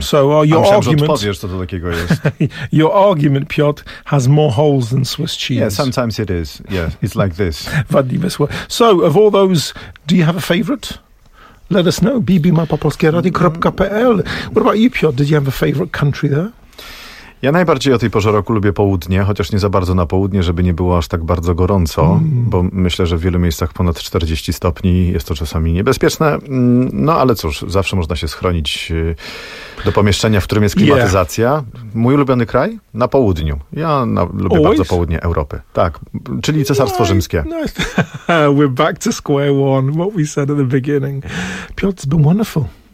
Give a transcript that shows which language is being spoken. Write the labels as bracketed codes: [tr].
[en] So your argument... your argument, Piotr, has more holes than Swiss cheese. Yeah, sometimes it is. Yeah, it's like this. Vadiva, swabe. So of all those, do you have a favourite? Let us know. bbmapopolskieradio.pl. What about you, Piotr? Did you have a favourite country there? [pl] Ja najbardziej o tej porze roku lubię południe, chociaż nie za bardzo na południe, żeby nie było aż tak bardzo gorąco, bo myślę, że w wielu miejscach ponad 40 stopni jest to czasami niebezpieczne. No ale cóż, zawsze można się schronić do pomieszczenia, w którym jest klimatyzacja. Yeah. Mój ulubiony kraj? Na południu. Ja lubię bardzo południe Europy. Tak, czyli Cesarstwo Rzymskie. [en] No, we're back to square one, what we said at the beginning. Piotr, it's been wonderful.